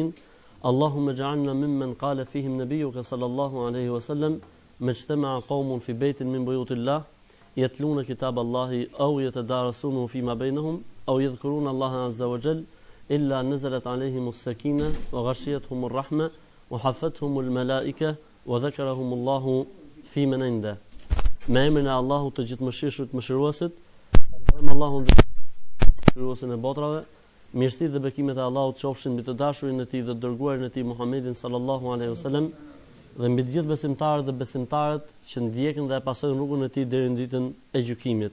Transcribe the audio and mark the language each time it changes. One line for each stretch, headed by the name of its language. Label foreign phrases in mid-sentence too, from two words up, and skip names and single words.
Arabic: اللهم اجعلنا ممن قال فيهم نبيك صلى الله عليه وسلم ما اجتمع قوم في بيت من بيوت الله يتلون كتاب الله أو يتدارسونه فيما بينهم أو يذكرون الله عز وجل إلا نزلت عليهم السكينة وغشيتهم الرحمة وحفتهم الملائكة وذكرهم الله فيمن عنده.
Albanian: Me emrin e Allahut të gjithëmëshirshëm, mëshiruesit, Allahun mëshiruesin e botrave, mirësitë dhe bekimet e Allahut qofshin mbi të dashurin e tij dhe dërguarin e tij Muhammedin
Arabic: صلى الله عليه وسلم
Albanian: dhe mbi të gjithë besimtarët dhe besimtarët që ndjekin dhe e pasojnë rrugën e tij deri në ditën e gjykimit.